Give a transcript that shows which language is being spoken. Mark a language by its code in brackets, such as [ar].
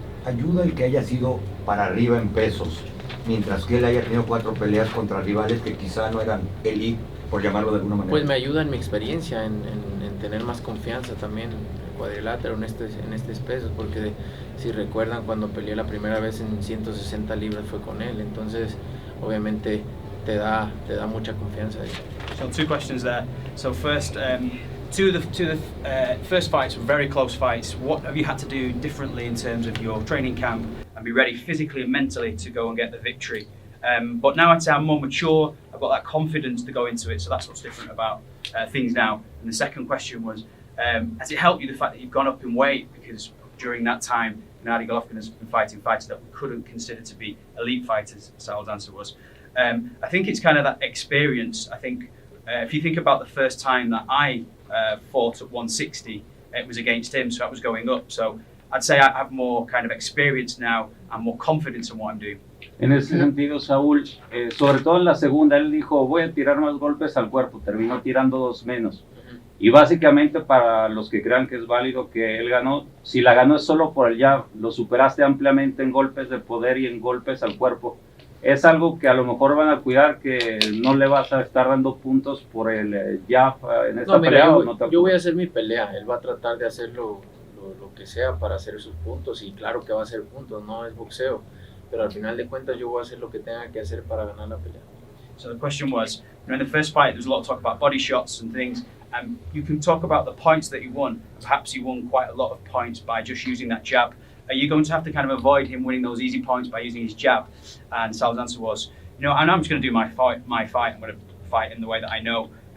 [es] Ayuda el que haya sido para arriba en pesos, mientras que él haya tenido 4 peleas contra rivales que quizá no eran elite, por llamarlo de alguna manera. Pues me ayuda en mi experiencia, en tener más confianza también en cuadrilátero, en estos pesos, porque si recuerdan cuando peleé la primera vez en 160 libras fue con él, entonces obviamente te da mucha confianza. [en] So 2 questions there. So first, two of the first fights were very close fights. What have you had to do differently in terms of your training camp and be ready physically and mentally to go and get the victory? But now I'd say I'm more mature, I've got that confidence to go into it, so that's what's different about things now. And the second question was, has it helped you the fact that you've gone up in weight? Because during that time, Gennady Golovkin has been fighting fighters that we couldn't consider to be elite fighters, Saul's answer was. I think it's kind of that experience. I think if you think about the first time that I fought at 160, it was against him, so I was going up. So I'd say I have more kind of experience now and more confidence in what I'm doing. [es] En ese sentido, Saúl, sobre todo en la segunda, él dijo, voy a tirar más golpes al cuerpo, terminó tirando 2 menos. Y básicamente para los que crean que es válido que él ganó, si la ganó es solo por el jab, lo superaste ampliamente en golpes de poder y en golpes al cuerpo. Es algo que a lo mejor van a cuidar, que no le vas a estar dando puntos por el jab en esta pelea. Yo voy a hacer mi pelea, él va a tratar de hacer lo que sea para hacer sus puntos, y claro que va a hacer puntos, no es boxeo, pero al final de cuentas yo voy a hacer lo que tenga que hacer para ganar la pelea. [en] So the question was, in the first fight there was a lot of talk about body shots and things, and you can talk about the points that you won. Perhaps you won quite a lot of points by just using that jab. Are you going to have to kind of avoid him winning those easy points by using his jab? And Sal's answer was, and I'm just going to do my fight. I'm going to fight in the way that I know.